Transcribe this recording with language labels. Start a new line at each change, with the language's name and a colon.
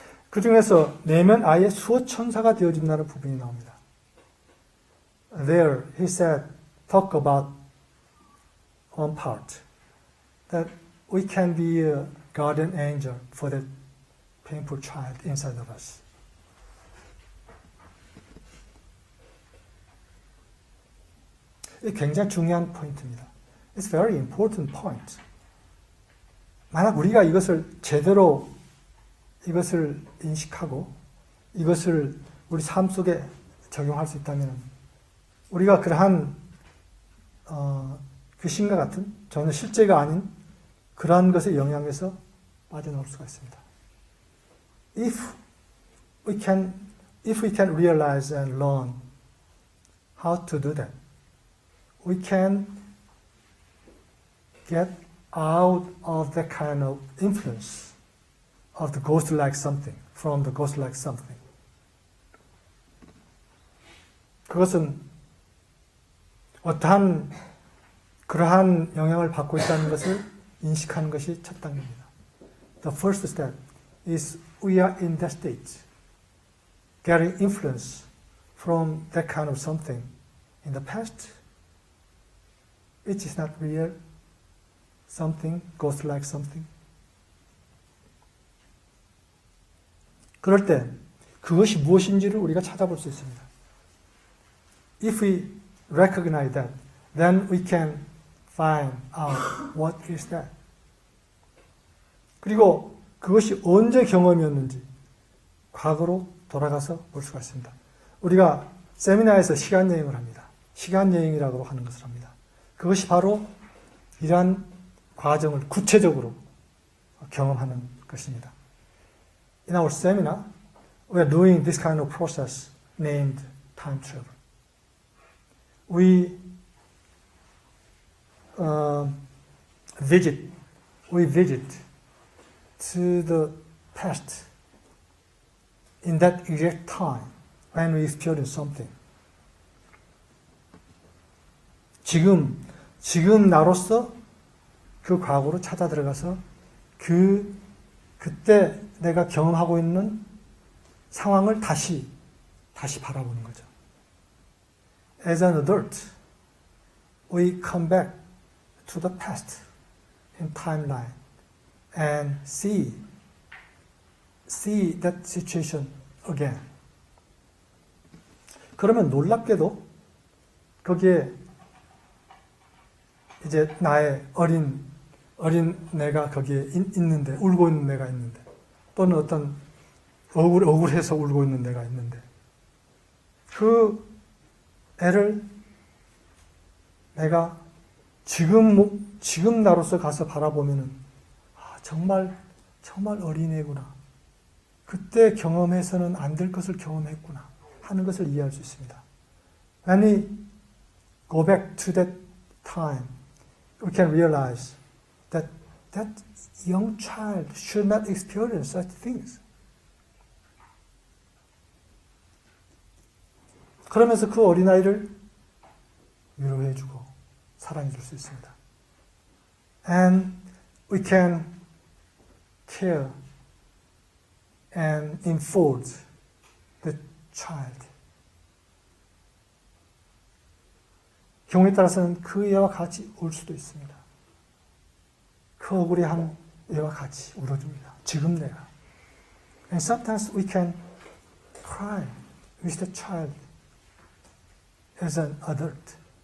Korean: 그 중에서 내면 아이의 수호천사가 되어진다는 부분이 나옵니다.
English: there he said, talk about one part, that we can be a guardian angel for that painful child inside of us.
Korean: 이 굉장히 중요한 포인트입니다.
English: It's a very important point.
Korean: 만약 우리가 이것을 제대로 이것을 인식하고 이것을 우리 삶 속에 적용할 수 있다면 우리가 그러한 귀신과 같은 전혀 실제가 아닌 그러한 것의 영향에서 빠져나올 수가 있습니다.
English: If we can realize and learn how to do that, we can get out of that kind of influence of the ghost-like something, from the ghost-like something.
Korean: 그것은 어떠한 그러한 영향을 받고 있다는 것을 인식하는 것이 첫 단계입니다.
English: The first step is we are in that state, getting influence from that kind of something in the past, which is not real, something, ghost-like something.
Korean: 그럴 때 그것이 무엇인지를 우리가 찾아볼 수 있습니다.
English: If we recognize that, then we can find out what is that.
Korean: 그리고 그것이 언제 경험이었는지 과거로 돌아가서 볼 수가 있습니다. 우리가 세미나에서 시간 여행을 합니다. 시간 여행이라고 하는 것을 합니다. 그것이 바로 이러한 과정을 구체적으로 경험하는 것입니다.
English: In our seminar, we are doing this kind of process named time travel. We visit to the past in that exact time when we experience something.
Korean: 지금 나로서 그 과거로 찾아 들어가서 그때 내가 경험하고 있는 상황을 다시 바라보는 거죠.
English: As an adult, we come back to the past in timeline and see that situation again.
Korean: 그러면 놀랍게도 거기에 이제 나의 어린 내가 거기에 있는데, 울고 있는 내가 있는데, 또는 어떤 억울해서 울고 있는 내가 있는데, 그 애를 내가 지금 나로서 가서 바라보면은, 정말 어린애구나. 그때 경험해서는 안 될 것을 경험했구나 하는 것을 이해할 수 있습니다.
English: When we go back to that time, we can realize that young child should not experience such things.
Korean: 그러면서 그 어린아이를 위로해주고 사랑해줄 수 있습니다.
English: And we can care and enfold the child.
Korean: 경우에 따라서는 그 애와 같이 울 수도 있습니다. 그 억울해한 애와 같이 울어줍니다. 지금 내가.
English: And sometimes we can cry with the child as an adult.